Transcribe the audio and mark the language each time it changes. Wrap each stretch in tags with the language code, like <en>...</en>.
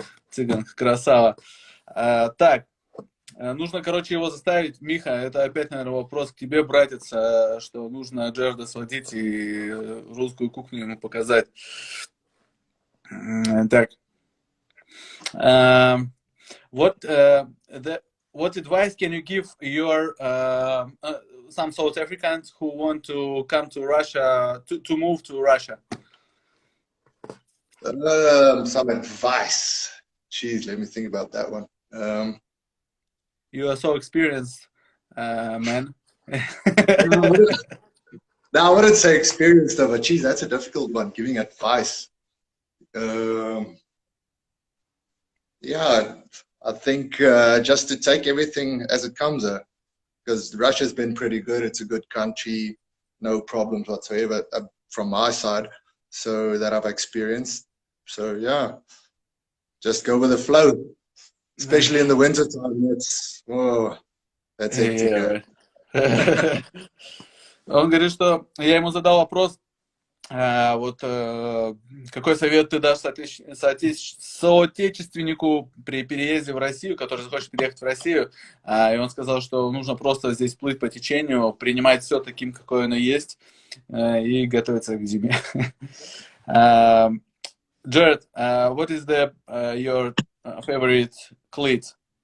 <ru>Цыган, красава. Так, нужно, короче, его заставить. Миха, это опять, наверное, вопрос к тебе, братец, что нужно Джерда сводить и русскую кухню ему показать. Так.</ru> <en>What advice can you give your some South Africans who want to come to Russia, to move to Russia? Some advice. Jeez, let me think about that one. You are so experienced, man. Now, I wouldn't say experienced, but geez, that's a difficult one, giving advice. Yeah, I think just to take everything as it comes, because Russia's been pretty good. It's a good country, no problems whatsoever from my side, so that I've experienced. So yeah, just go with the flow, especially in the winter time. That's hectic.</en> <ru>Он говорит, что я ему задал вопрос, вот какой совет ты дашь соотечественнику при переезде в Россию, который захочет переехать в Россию, и он сказал, что нужно просто здесь плыть по течению, принимать все таким, какое оно есть, и готовиться к зиме.</ru> <en>Jared, what is your favorite cleats?</en>